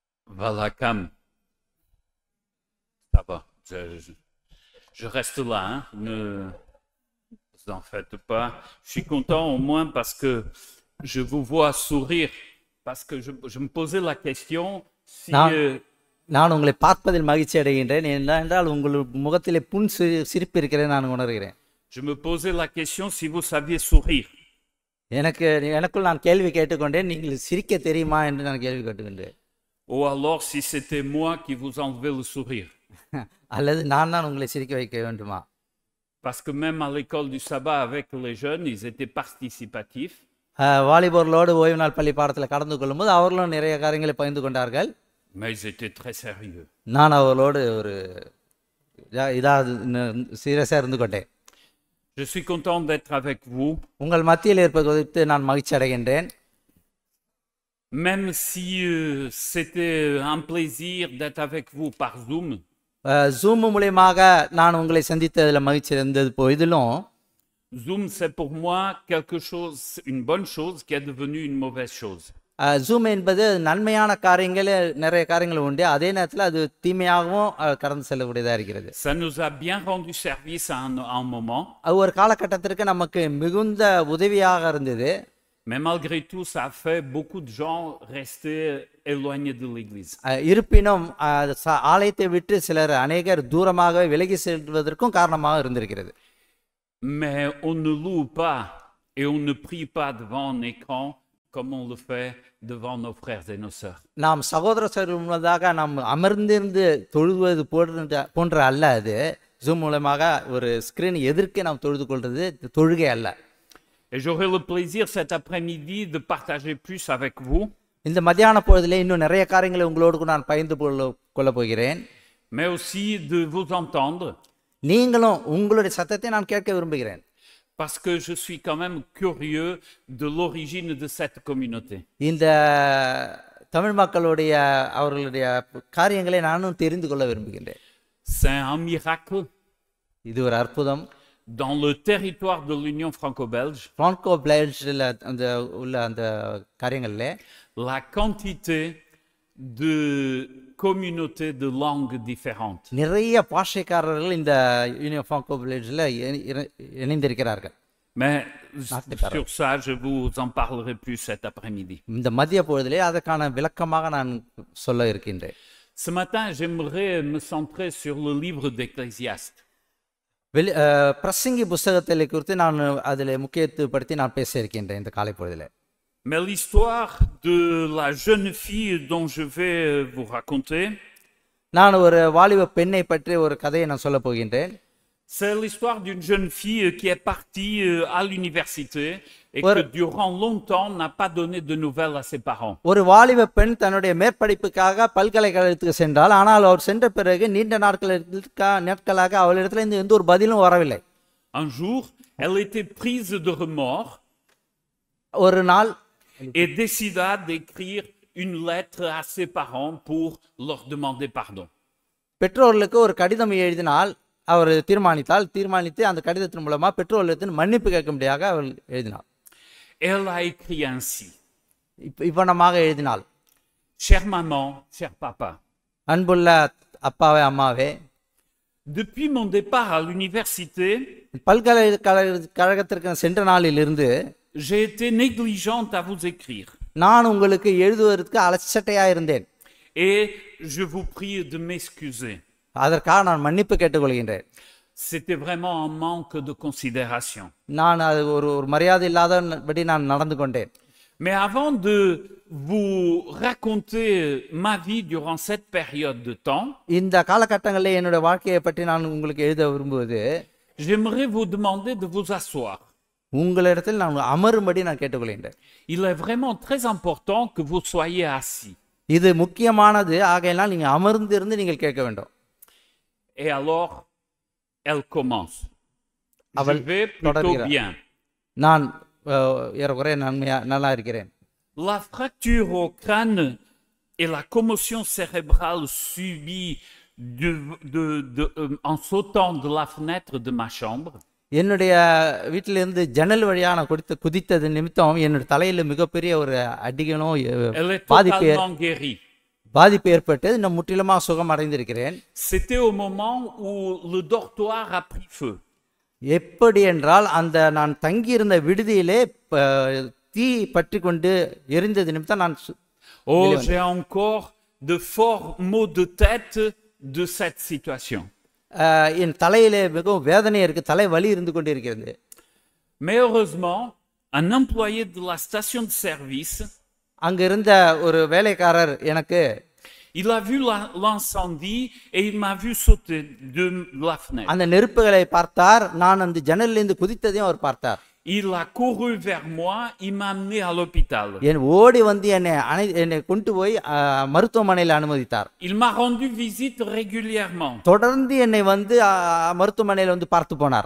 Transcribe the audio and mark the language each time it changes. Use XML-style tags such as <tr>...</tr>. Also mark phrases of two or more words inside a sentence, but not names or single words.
<fr>Voilà, Cam. Ça va. Je reste là, hein. Ne vous en faites pas. Je suis content au moins parce que je vous vois sourire. Parce que je me posais la question si.</fr> <ta>நான் நான் உங்களை பார்ப்பதில் மகிழ்ச்சி அடைகின்றேன். என்றால் உங்கள் முகத்திலே சிரிப்பு இருக்கிறதை நான் உணர்கிறேன்.</ta> <fr>Je me posais la question si vous saviez sourire.</fr> <ta>எனக்குள் நான் கேள்வி கேட்டுக்கொண்டேன், நீங்கள் சிரிக்க தெரியுமா என்று நான் கேள்வி கேட்டுக்கொண்டேன்.</ta> <fr>Ou alors si c'était moi qui vous enlevais le sourire.</fr> <ta>அல்லது நான் தான் உங்களை சிரிக்க வைக்க வேண்டுமா?</ta> <fr>Parce que même à l'école du sabbat avec les jeunes, ils étaient participatifs.</fr> <ta>வாலிபர்களோடு ஓய்வு நாள் பள்ளி பாடத்தில் கடந்து கொள்ளும்போது அவர்களும் நிறைய காரியங்களை பகிர்ந்து கொண்டார்கள்.</ta> <fr>Mais ils étaient très sérieux.</fr> <ta>நான் அவர்களோடு ஒரு சீரியஸாக இருந்து கொண்டேன்.</ta> <fr>Je suis content d'être avec vous.</fr> <ta>உங்கள் மத்தியில் இருப்பது குறித்து நான் மகிழ்ச்சி அடைகின்றேன்.</ta> <fr>Même si c'était un plaisir d'être avec vous par Zoom.</fr> <ta>Zoom மூலமாக நான் உங்களை சந்தித்ததில் மகிழ்ச்சி இருந்தது போதிலும்</ta> <fr>Zoom c'est pour moi quelque chose, une bonne chose qui est devenue une mauvaise chose.</fr> <ta>Zoom என்பது நன்மையான காரியங்களே நிறைய காரியங்கள் உண்டு, அதே நேரத்தில் அது தீமையாகவும் கடந்து செல்லக்கூடியதாக இருக்கிறது.</ta> <fr>Ça nous a bien rendu service à un moment.</fr> <ta>அது ஒரு காலகட்டத்திற்கு நமக்கு மிகுந்த உதவியாக இருந்தது.</ta> <fr>Mais malgré tout, ça a fait beaucoup de gens rester éloignés de l'église.</fr> <ta>இருப்பினும் ஆலயத்தை விட்டு சிலர் அநேகர் தூரமாக விலகி செல்வதற்கும் காரணமாக இருந்திருக்கிறது.</ta> <fr>Mais on ne loue pas et on ne prie pas devant un écran comme on le fait devant nos frères et nos sœurs.</fr> <ta>நாம் சகோதர சகோதரிகளாக நாம் அமர்ந்திருந்து தொழுவது போன்ற அல்ல. அது ஜூம் மூலமாக ஒரு ஸ்கிரீன் எதிர்க்க நாம் தொழுது கொள்வது தொழுகை அல்ல.</ta> <fr>Et j'aurai le plaisir cet après-midi de partager plus avec vous.</fr> <ta>இந்த மத்தியான பொழுதிலே இன்னும் நிறைய காரியங்களை உங்களோடு நான் பகிர்ந்து கொள்ள போகிறேன்.</ta> <fr>Mais aussi de vous entendre.</fr> <ta>நீங்களும் உங்களுடைய சத்தத்தை நான் கேட்க விரும்புகிறேன்.</ta> <fr>Parce que je suis quand même curieux de l'origine de cette communauté.</fr> <ta>இந்த தமிழ் மக்களுடைய அவர்களுடைய காரியங்களை நானும் தெரிந்து கொள்ள விரும்புகிறேன்.</ta> <fr>C'est un miracle.</fr> <ta>இது ஒரு அற்புதம்.</ta> <fr>Dans le territoire de l'Union franco-belge,</fr> <ta>franco-belge அந்த காரியங்களிலே</ta> <fr>la quantité de communautés de langues différentes.</fr> <ta>நிறைய பாஷைக்காரர்கள் இந்த யூனியன் franco-belgeல இணைந்திருக்கிறார்கள்.</ta> <fr>Mais sur ça, je vous en parlerai plus cet après-midi.</fr> <ta>இந்த மதிய பொழுதிலே அதற்கான விளக்கமாக நான் சொல்ல இருக்கின்றேன்.</ta> <fr>Ce matin, j'aimerais me centrer sur le livre d'Ecclésiaste.</fr> <ta>பிரசங்கி புஸ்தகத்தை குறித்து நான் அதில் முக்கியத்துவப்படுத்தி நான் பேச இருக்கின்றேன் இந்த காலை பொழுதில்.</ta> <fr>Mais l'histoire de la jeune fille dont je vais vous raconter,</fr> <ta>நான் ஒரு வாலிப பெண்ணை பற்றி ஒரு கதையை நான் சொல்ல போகின்றேன்.</ta> <fr>C'est l'histoire d'une jeune fille qui est partie à l'université et que durant longtemps n'a pas donné de nouvelles à ses parents.</fr> <ta>ஒரு வாலிப பெண் தன்னுடைய மேற்படிப்புக்காக பல்கலைக்கழகத்துக்கு சென்றால், ஆனால் அவர் சென்ற பிறகு நீண்ட நாட்களாக அவளிடத்திலிருந்து எந்த ஒரு பதிலும் வரவில்லை.</ta> <fr>Un jour, elle était prise de remords</fr> <ta>ஒரு நாள்</ta> <fr>et décida d'écrire une lettre à ses parents pour leur demander pardon.</fr> <ta>பெற்றோர்களுக்கு ஒரு கடிதம் எழுதினால் அவர் தீர்மானித்து அந்த கடிதத்தின் மூலமா பெற்றோர்களிடத்தில் மன்னிப்பு கேட்கும்படியாக அவள் எழுதினாள்.</ta> <fr>Elle a écrit ainsi.</fr> <ta>இவ்வனமாக எழுதினாள்.</ta> <fr>Chère maman, cher papa.</fr> <ta>அன்புள்ள அப்பாவே அம்மாவே,</ta> <fr>depuis mon départ à l'université,</fr> <ta>பல்கலைக்கழகத்திற்கு சென்ற நாளிலிருந்து</ta> <fr>j'ai été négligente à vous écrire.</fr> <ta>நான் உங்களுக்கு எழுதுவதற்கு அலட்சட்டையா இருந்தேன்.</ta> <fr>Et je vous prie de m'excuser.</fr> <ta>அதற்காக நான் மன்னிப்பு கேட்டுக்கொள்கின்றேன்.</ta> <fr>C'était vraiment un manque de considération.</fr> <ta>நான் அது ஒரு மரியாதை இல்லாதபடி நான் நடந்து கொண்டேன்.</ta> <fr>Mais avant de vous raconter ma vie durant cette période de temps,</fr> <ta>இந்த காலகட்டங்களில் என்னுடைய வாழ்க்கையை பற்றி நான் உங்களுக்கு எழுத விரும்புவது,</ta> <fr>j'aimerais vous demander de vous asseoir.</fr> <ta>உங்களிடத்தில் நான் அமரும்படி நான் கேட்டுக்கொள்கின்றேன்.</ta> <fr>Il est vraiment très important que vous soyez assis.</fr> <ta>இது முக்கியமானது, ஆகையால் நீங்க அமர்ந்திருந்து நீங்கள் கேட்க வேண்டும்.</ta> <fr>Et alors, elle commence. Je vais plutôt bien.</fr> <ta>நான் ஏறக்குறைய நல்லா இருக்கிறேன்.</ta> <fr>La fracture au crâne et la commotion cérébrale subie en sautant de la fenêtre de ma chambre.</fr> <ta>என்னுடைய வீட்டிலிருந்து ஜன்னல் வழியாக நான் குதித்தது நிமித்தம் என்னுடைய தலையில் மிகப்பெரிய ஒரு அடிகளும் பாதிப்பு பாதிப்பு ஏற்பட்டு நான் முற்றிலுமாக சுகம் அடைந்திருக்கிறேன்.</ta> <fr>C'était au moment où le dortoir a pris feu.</fr> <ta>எப்படி என்றால் அந்த நான் தங்கியிருந்த விடுதியிலே தீ பற்றி கொண்டு எரிந்தது நிமித்தம் நான்</ta> <fr>Oh, j'ai encore de forts maux de tête de cette situation.</fr> <ta>என் தலையிலே மிகவும் வேதனை இருக்கு, தலை வலி இருந்து கொண்டு இருக்கிறது.</ta> <fr>Mais heureusement, un employé de la station de service,</fr> <ta>அங்க இருந்த ஒரு வேலைக்காரர் எனக்கு</ta> <fr>il a vu l'incendie et il m'a vu sauter de la fenêtre.</fr> <ta>அந்த நெருப்புகளை பார்த்தார், நான் அந்த ஜன்னலிலிருந்து குதித்ததையும் அவர் பார்த்தார்.</ta> <fr>Il a couru vers moi, il m'a amené à l'hôpital.</fr> <ta>என் ஓடி வந்து என்னை கொண்டு போய் மருத்துவமனையில் அனுமதித்தார்.</ta> <fr>Il m'a rendu visite régulièrement.</fr> <ta>தொடர்ந்து என்னை வந்து மருத்துவமனையில் வந்து பார்த்து போனார்.</ta>